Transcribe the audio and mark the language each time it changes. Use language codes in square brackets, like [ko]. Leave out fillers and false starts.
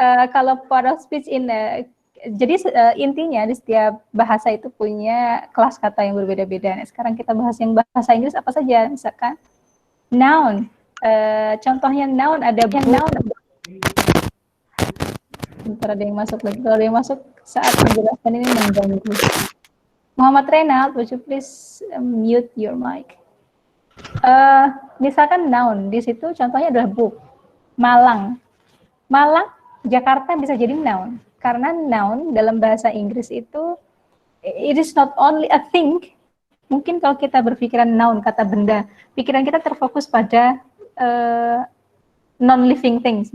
[id] Kalau part of speech jadi intinya di setiap bahasa itu punya kelas kata yang berbeda-beda. Nah, sekarang kita bahas yang bahasa Inggris apa saja, misalkan noun. Contohnya noun ada noun. Bentar, ada yang masuk lagi. Kalau ada yang masuk saat menjelaskan ini mengganggu. [en] Muhammad Reynald, would you please mute your mic? [id] Misalkan noun, di situ contohnya adalah book. Malang. Malang, Jakarta bisa jadi noun. Karena noun dalam bahasa Inggris itu, [en] it is not only a thing. [id] Mungkin kalau kita berpikiran noun, kata benda, pikiran kita terfokus pada non-living things.